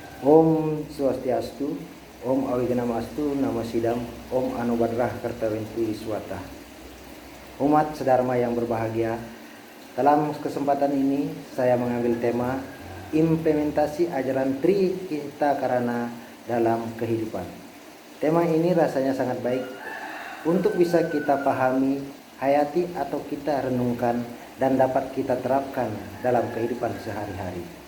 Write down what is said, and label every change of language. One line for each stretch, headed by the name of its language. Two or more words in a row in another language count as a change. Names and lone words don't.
Sanskrit: Om Swastiastu, Om Awiganamastu, Nama Sidam, Om Anubadrah Kartawinti Wiswata.
Indonesian: Umat sedharma yang berbahagia, dalam kesempatan ini saya mengambil tema implementasi ajaran Tri Kita Karana dalam kehidupan. Tema ini rasanya sangat baik untuk bisa kita pahami, hayati atau kita renungkan dan dapat kita terapkan dalam kehidupan sehari-hari.